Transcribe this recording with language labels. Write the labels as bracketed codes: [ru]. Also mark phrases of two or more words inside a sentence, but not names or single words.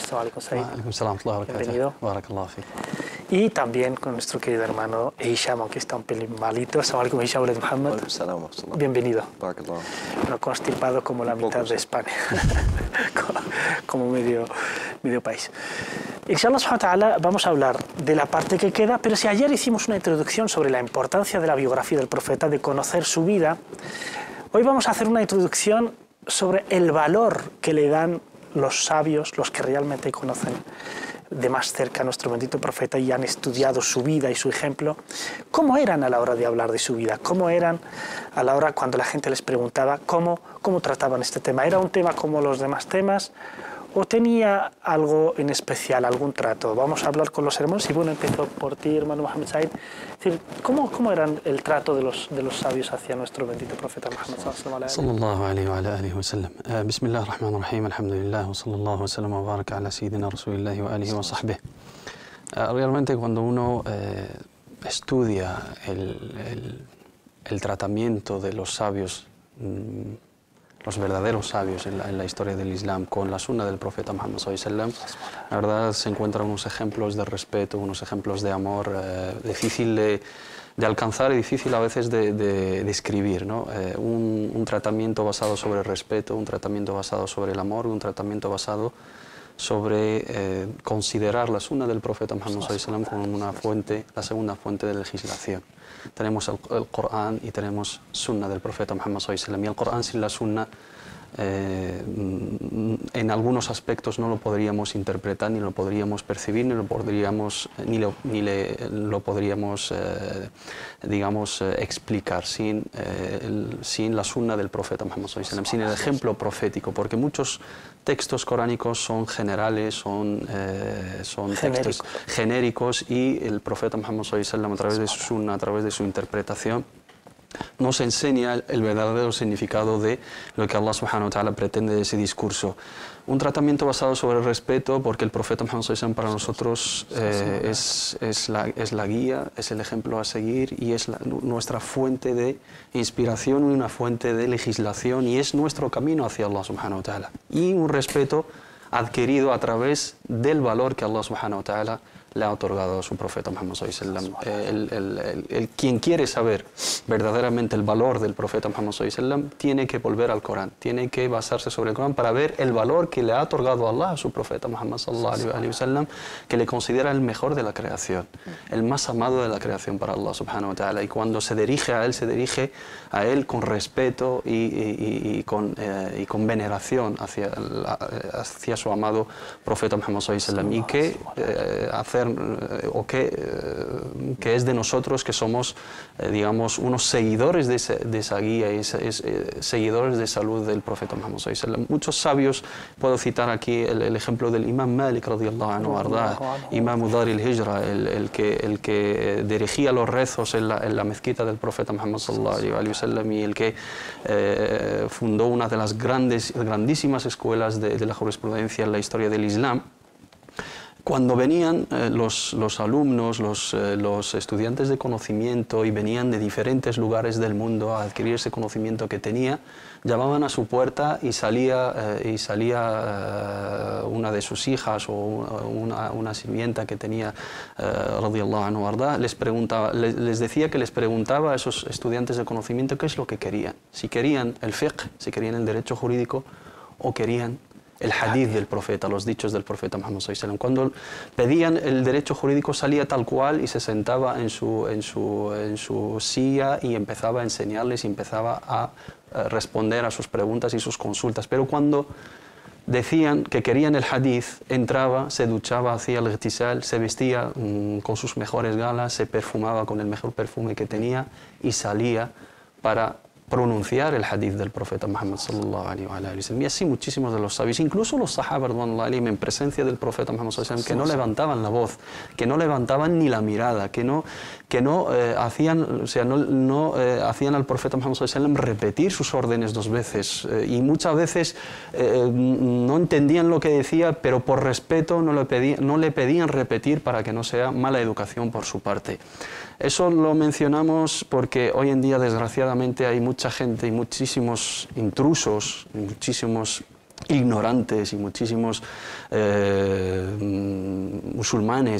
[es] Bienvenido. Y también con nuestro querido hermano Hisham, aunque está un pelín malito. Assalamu Hisham, Muhammad. Bienvenido. No constipado como la mitad de España, como medio país. [ar] إن شاء الله سبحانه وتعالى [es] vamos a hablar de la parte que queda, pero si ayer hicimos una introducción sobre la importancia de la biografía del profeta, de conocer su vida, hoy vamos a hacer una introducción sobre el valor que le dan los sabios, los que realmente conocen de más cerca a nuestro bendito profeta y han estudiado su vida y su ejemplo. ¿Cómo eran a la hora de hablar de su vida? ¿Cómo eran a la hora cuando la gente les preguntaba cómo trataban este tema? ¿Era un tema como los demás temas o tenía algo en especial, algún trato? Vamos a hablar con los hermanos y bueno, empiezo por ti, hermano Mohamed Said. Es decir, ¿cómo era el trato de los sabios hacia nuestro bendito profeta Muhammad [ar] صلى الله عليه وعلى آله وسلم بسم الله الرحمن الرحيم الحمد لله وصلى الله وسلم وبارك على سيدنا رسول الله وعلى آله وصحبه. [es] Realmente cuando uno estudia el tratamiento de los sabios, los verdaderos sabios en la historia del Islam, con la sunna del profeta Muhammad [ar] صلى الله عليه وسلم, [es] la verdad se encuentran unos ejemplos de respeto, unos ejemplos de amor, difícil de alcanzar y difícil a veces de describir, ¿no? Un tratamiento basado sobre el respeto, un tratamiento basado sobre el amor, un tratamiento basado sobre considerar la sunna del profeta Muhammad [ar] صلى الله عليه وسلم [es] como una fuente, la segunda fuente de legislación. Tenemos el Corán y tenemos sunna del profeta Muhammad [ar] صلى الله عليه وسلم. [es] Y el Corán sin la sunna, en algunos aspectos no lo podríamos interpretar, ni lo podríamos percibir, ni lo podríamos, digamos, explicar sin la sunna del profeta Muhammad [ar] صلى الله عليه وسلم, [es] sin el ejemplo profético, porque muchos textos coránicos son generales, son textos genéricos, y el profeta Muhammad [ar] صلى الله عليه وسلم, [es] a través de su sunna, a través de su interpretación, nos enseña el verdadero significado de lo que Allah [ar] سبحانه وتعالى [es] pretende de ese discurso. Un tratamiento basado sobre el respeto, porque el profeta Muhammad [ar] صلى الله عليه وسلم [es] para nosotros es la guía, es el ejemplo a seguir y es nuestra fuente de inspiración y una fuente de legislación, y es nuestro camino hacia Allah [ar] سبحانه وتعالى. [es] Y un respeto adquirido a través del valor que Allah [ar] سبحانه وتعالى [es] le ha otorgado a su profeta Muhammad [ar] صلى الله عليه وسلم. [es] Quien quiere saber verdaderamente el valor del profeta Muhammad [ar] صلى الله عليه وسلم [es] tiene que volver al Corán, tiene que basarse sobre el Corán para ver el valor que le ha otorgado Allah a su profeta Muhammad [ar] صلى الله عليه وسلم, [es] que le considera el mejor de la creación, el más amado de la creación para Allah [ar] سبحانه وتعالى. [es] Y cuando se dirige a él con respeto y con veneración hacia su amado profeta Muhammad [ar] صلى الله عليه وسلم, [es] y que es de nosotros, que somos, digamos, unos seguidores de esa guía y seguidores de salud del profeta Muhammad [ar] صلى الله عليه وسلم. [es] Muchos sabios, puedo citar aquí el ejemplo del Imam Malik [ar] رضي الله عنه, [es] Imam Dar al-Hijra, el que dirigía los rezos en la mezquita del profeta Muhammad [ar] صلى الله عليه وسلم, [es] y el que fundó una de las grandísimas escuelas de la jurisprudencia en la historia del Islam. cuando venían los alumnos, los estudiantes de conocimiento y venían de diferentes lugares del mundo a adquirir ese conocimiento que tenía, llamaban a su puerta y salía una de sus hijas o una sirvienta que tenía, [ar] رضي الله عنه أرضى, [es] les decía que les preguntaba a esos estudiantes de conocimiento qué es lo que querían. Si querían el fiqh, si querían el derecho jurídico o querían el hadith del profeta, los dichos del profeta Muhammad [ar] صلى الله عليه وسلم. [es] Cuando pedían el derecho jurídico salía tal cual y se sentaba en su silla y empezaba a enseñarles y empezaba a responder a sus preguntas y sus consultas. Pero cuando decían que querían el hadith, entraba, se duchaba, hacía el ihtisal, se vestía con sus mejores galas, se perfumaba con el mejor perfume que tenía y salía para pronunciar el hadith del profeta Muhammad [ar] صلى الله عليه وسلم. [es] Y así muchísimos de los sabios, incluso los sahaba en presencia del profeta Muhammad [ar] صلى الله عليه وسلم, [es] que no levantaban la voz, que no levantaban ni la mirada, que no hacían, hacían al profeta Muhammad [ar] صلى الله عليه وسلم [es] repetir sus órdenes 2 veces y muchas veces no entendían lo que decía, pero por respeto no le pedían repetir para que no sea mala educación por su parte. Eso lo mencionamos porque hoy en día, desgraciadamente, hay mucha gente y muchísimos intrusos, y muchísimos ignorantes y muchísimos musulmanes